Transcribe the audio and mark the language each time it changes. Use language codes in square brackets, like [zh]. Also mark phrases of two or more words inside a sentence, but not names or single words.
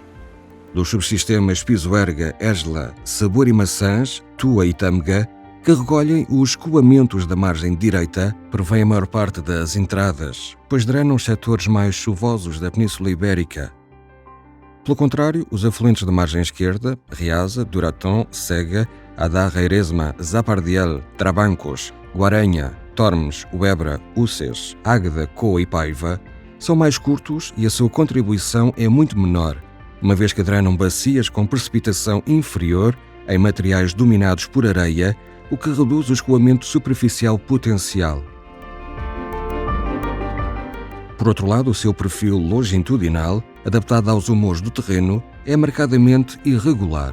[pt] Dos subsistemas Pisuerga, Esla, Sabor e Maçãs, Tua e Tâmega, que recolhem os escoamentos da margem direita, provém a maior parte das entradas, pois drenam os setores mais chuvosos da Península Ibérica. Pelo contrário, os afluentes da margem esquerda, Riaza, Duratão, Cega, Adarra, Eresma, Zapardiel, Trabancos, Guaranha, Tormes, Uebra, Uces, Águeda, Coa e Paiva, são mais curtos e a sua contribuição é muito menor, uma vez que drenam bacias com precipitação inferior em materiais dominados por areia, o que reduz o escoamento superficial potencial. Por outro lado, o seu perfil longitudinal, adaptado aos humores do terreno, é marcadamente irregular.